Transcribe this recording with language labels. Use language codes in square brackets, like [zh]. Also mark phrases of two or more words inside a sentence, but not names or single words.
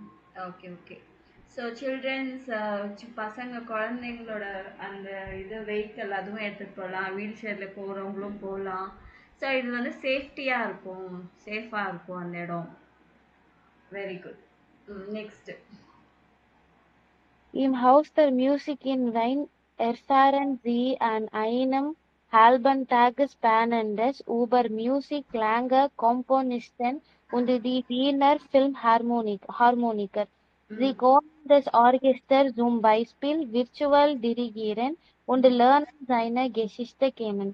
[ta] ஓகே ஓகே. ஸோ ஸோ சில்ட்ரன்ஸ் பசங்க குழந்தைங்களோட அந்த இது வெஹிக்கிள் அதுவும் எடுத்துகிட்டு போகலாம், [en] wheel chair [ta] போகிறவங்களும் போகலாம். ஸோ இது வந்து சேஃப்டியாக இருக்கும், சேஃபாக இருக்கும் அந்த இடம். [en] Very good. Next. [de] Im Haus der Musik in Wien erfahren Sie an einem halben Tag spannendes über Musik, Klänge, Komponisten und die Wiener Philharmoniker. Sie können das Orchester zum Beispiel virtuell dirigieren und lernen seine Geschichte kennen.